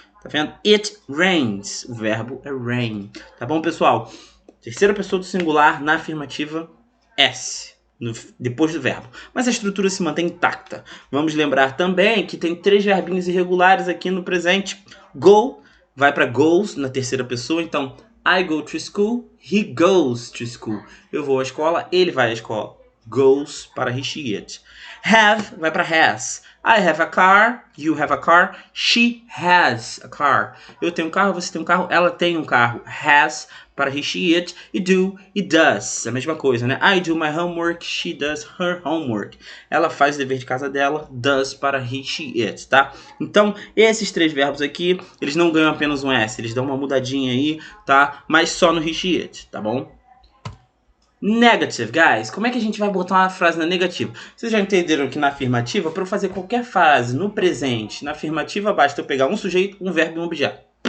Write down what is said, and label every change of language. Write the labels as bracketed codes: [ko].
[pt] Tá vendo? [en] It rains, [pt] o verbo é rain. Tá bom, pessoal? Terceira pessoa do singular na afirmativa, S. Depois do verbo. Mas a estrutura se mantém intacta. Vamos lembrar também que tem 3 verbinhos irregulares aqui no presente. Go vai para goes na terceira pessoa. [en] Então, I go to school, he goes to school. [pt] Eu vou à escola, ele vai à escola. Goes para he, she, it. Have vai para has. [en] I have a car, you have a car, she has a car. [pt] Eu tenho um carro, você tem um carro, ela tem um carro. Has para he, she, it. E do e does. A mesma coisa, né? [en] I do my homework, she does her homework. [pt] Ela faz o dever de casa dela, does para he, she, it, tá? Então, esses 3 verbos aqui, eles não ganham apenas um S, eles dão uma mudadinha aí, tá? Mas só no he, she, it, tá bom? [en] Negative, guys. [pt] Como é que a gente vai botar uma frase na negativa? Vocês já entenderam que na afirmativa, para eu fazer qualquer frase no presente, na afirmativa basta eu pegar um sujeito, um verbo e um objeto.